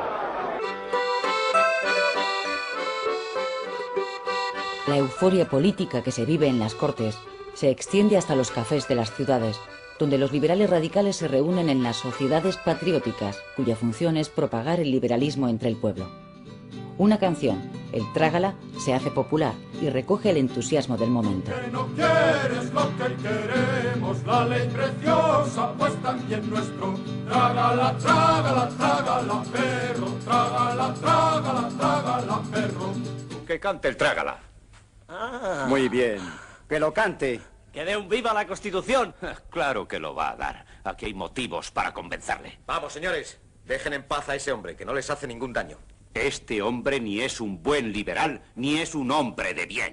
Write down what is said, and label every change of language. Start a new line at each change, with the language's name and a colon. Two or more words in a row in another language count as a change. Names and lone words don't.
Spanish: La euforia política que se vive en las Cortes se extiende hasta los cafés de las ciudades, donde los liberales radicales se reúnen en las sociedades patrióticas, cuya función es propagar el liberalismo entre el pueblo. Una canción, el Trágala, se hace popular y recoge el entusiasmo del momento. Que no quieres lo que queremos, la ley preciosa, pues también nuestro. Trágala, trágala, trágala, perro, trágala, trágala, trágala, perro. Que cante el trágala. Muy bien. Que lo cante. ¡Que dé un viva a la Constitución! Claro que lo va a dar. Aquí hay motivos para convencerle. Vamos, señores. Dejen en paz a ese hombre, que no les hace ningún daño. Este hombre ni es un buen liberal, ni es un hombre de bien.